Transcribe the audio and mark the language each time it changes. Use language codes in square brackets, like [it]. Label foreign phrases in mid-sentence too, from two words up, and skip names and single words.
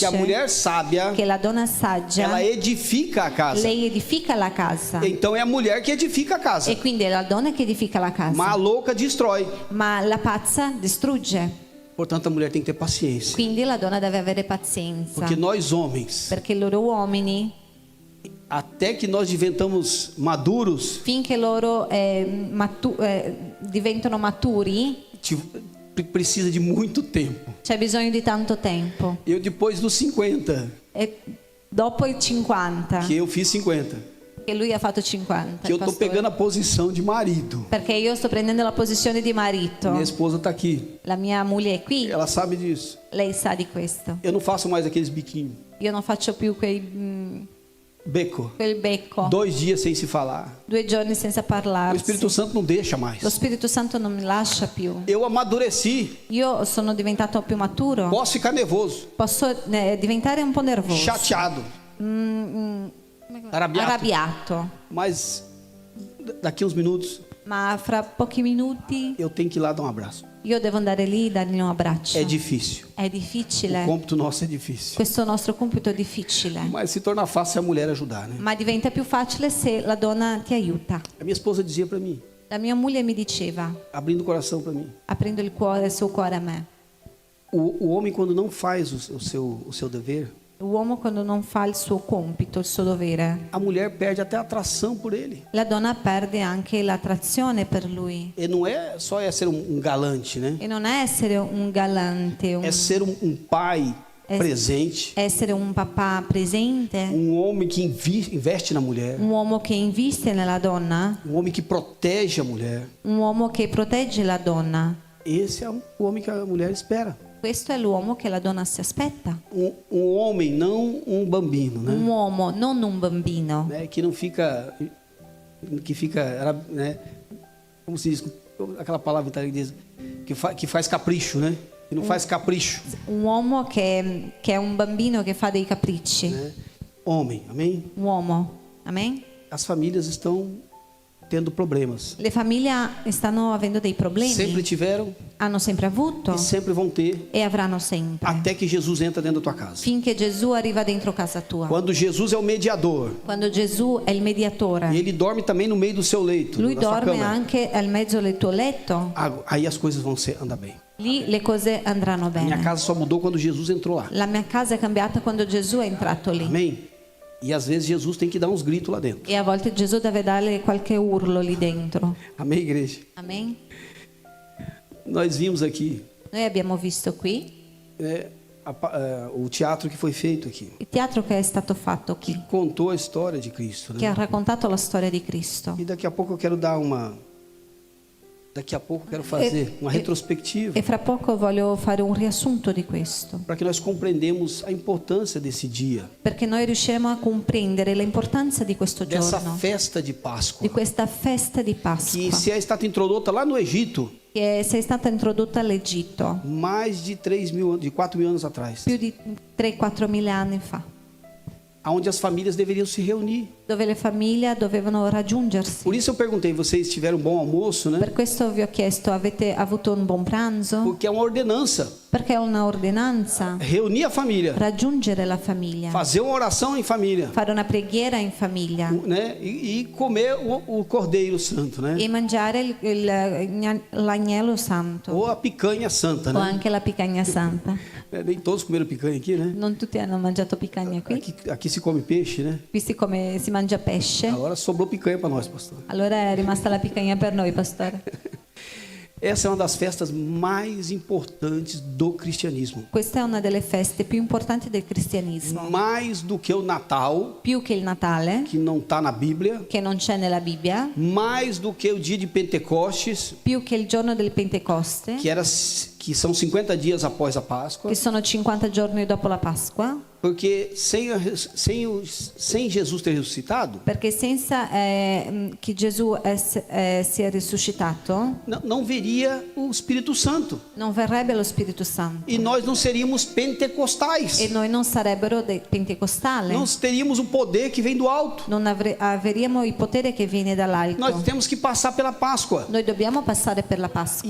[pt] a mulher sábia, [it] che la donna saggia, [pt] ela edifica a casa. [it] lei edifica la casa. [pt] Então é a mulher que edifica a casa, [it] E quindi è la donna che edifica la casa. [pt] mas a louca destrói. [it] Ma la pazza distrugge. [pt] Portanto, a mulher tem que ter paciência, [it] Quindi la donna deve avere pazienza. [pt] porque nós homens, [it] Perché loro uomini, [pt] até que nós diventamos maduros, [it] finché loro diventano maturi, [pt] precisa de muito tempo. [it] c'è bisogno di tanto tempo. [pt] Eu depois dos 50, [it] E dopo i 50, [pt] que eu fiz 50, [it] che lui ha fatto 50, [pt] que eu [it] il [pt] tô [it] pastore. [pt] pegando a posição de marido. [it] Perché io sto prendendo la posizione di marito. [pt] Minha esposa está aqui, [it] La mia moglie è qui, [pt] ela sabe disso. [it] lei sa di questo. [pt] Eu não faço mais aqueles biquinhos, [it] Io non faccio più quel becco, [pt] 2 dias sem se falar. [it] 2 giorni senza [pt] O [it] parlarsi. [pt] Espírito Santo não deixa mais. [it] Lo Spirito Santo non mi lascia più. [pt] Eu amadureci, [it] Io sono diventato più maturo. [pt] posso ficar nervoso, [it] Posso diventare un po' nervoso, [pt] chateado, arrabiado, [it] arrabbiato, [pt] mas daqui uns minutos [it] ma fra pochi minuti [pt] eu tenho que ir lá dar um abraço. [it] io devo andare lì e dargli un abbraccio. [pt] É difícil. [it] È [pt] O [it] difficile, [pt] cômpito nosso é difícil. [it] questo nostro compito è difficile, [pt] Mas se torna fácil se a mulher ajudar, né? [it] ma diventa più facile se la donna ti aiuta. [pt] A minha esposa dizia para mim, [it] La mia moglie mi diceva, [pt] abrindo o coração para mim, [it] aprendo il suo cuore a me. [pt] o homem quando não faz o seu dever, [it] L'uomo quando non fa il suo compito, il suo dovere, [pt] a mulher perde até a atração por ele. [it] la donna perde anche l'attrazione per lui. [pt] E não é só ser um galante, né? [it] E non è essere un galante, [pt] É ser um pai presente, [it] essere un papà presente, [pt] homem que investe na mulher, [it] un uomo che investe nella donna, [pt] homem que protege a mulher. [it] un uomo che protegge la donna. [pt] Esse é o homem que a mulher espera. [it] Questo è l'uomo che la donna si aspetta. [pt] Um homem, não um bambino, né? [it] Un uomo, non un bambino, [pt] Né? Que não fica, né? Como se diz, aquela palavra italiana que diz, que faz capricho, né? Que não faz capricho, [it] un uomo che è un bambino che fa dei capricci. [pt] né? Homem, amém? [it] Un uomo, Amen? [pt] as famílias estão tendo problemas. [it] Le famiglie stanno avendo dei problemi. [pt] Sempre tiveram [it] Hanno sempre avuto [pt] e sempre vão ter, [it] e avranno sempre. [pt] até que Jesus entra dentro da tua casa. [it] Finché Gesù arriva dentro casa tua. [pt] Quando Jesus é o mediador, [it] Quando Gesù è il mediatore. [pt] e ele dorme também no meio do seu leito, [it] Lui [pt] da sua [it] dorme [pt] cama, [it] anche al mezzo del tuo letto. [pt] aí as coisas vão andar bem. [it] Lì le cose andranno [pt] Minha [it] bene. [pt] casa só mudou quando Jesus entrou lá. [it] La mia casa è cambiata quando Gesù è entrato lì. [pt] Amém? E às vezes Jesus tem que dar uns gritos lá dentro. [it] E a volte Gesù deve dare qualche urlo lì dentro. [pt] Amém, igreja? [it] Amen? [pt] Nós vimos aqui [it] Noi abbiamo visto qui [pt] o teatro que foi feito aqui, [it] il teatro che è stato fatto qui, [pt] que contou a história de Cristo, [it] che [pt] né? [it] ha raccontato la storia di Cristo. [pt] E daqui a pouco eu quero dar fazer uma retrospectiva [it] E fra poco voglio fare un riassunto di questo, [pt] para que nós compreendamos a importância desse dia, [it] perché noi riusciremo a comprendere l'importanza di questo [pt] dessa [it] giorno, [pt] festa de Páscoa, [it] di questa festa di [pt] que [it] Pasqua, [pt] se [it] é stata introdotta [pt] lá no Egito [it] che è stata introdotta all'Egitto [pt] mais de 4.000 anos atrás, [it] più di 3-4 mila anni fa, [pt] onde as famílias deveriam se reunir. [it] dove le famiglie dovevano raggiungersi. [pt] Por isso eu perguntei, vocês tiveram um bom almoço, né? [it] Per questo vi ho chiesto, avete avuto un buon pranzo? [pt] Porque é uma ordenança. [it] Perché è una ordinanza. [pt] Reunir a família, [it] Raggiungere la famiglia, [pt] fazer uma oração em família, [it] fare una preghiera in famiglia [pt] né? E comer o Cordeiro Santo, né? [it] e mangiare l'agnello santo [pt] Ou a picanha santa, [it] o [pt] né? [it] anche la picanha santa. [pt] Nem todos comeram picanha aqui, né? [it] Non tutti hanno mangiato picanha qui. [pt] Aqui se come peixe, né? [it] Qui si mangia pesce. [pt] Agora sobrou picanha para nós, pastor. [it] Allora è rimasta la picanha per noi, pastore. [pt] Essa é uma das festas mais importantes do cristianismo. [it] Questa è una delle feste più importanti del cristianesimo. [pt] Mais do que o Natal, [it] Più che il Natale, [pt] que não está na Bíblia, [it] che non c'è nella Bibbia, [pt] mais do que o dia de Pentecostes, [it] più che il giorno del Pentecoste, [pt] que são 50 dias após a Páscoa, [it] che sono 50 giorni dopo la Pasqua, [pt] porque sem Jesus ter ressuscitado, [it] perché senza che Gesù sia risuscitato, [pt] não viria o Espírito Santo. [it] non verrebbe lo Spirito Santo [pt] E nós não seríamos pentecostais. [it] e noi non sarebbero dei pentecostali, [pt] Não teríamos o poder que vem do alto. [it] non avremo il potere che viene dall'alto. [pt] Nós temos que passar pela Páscoa. [it] Noi dobbiamo passare per la Pasqua.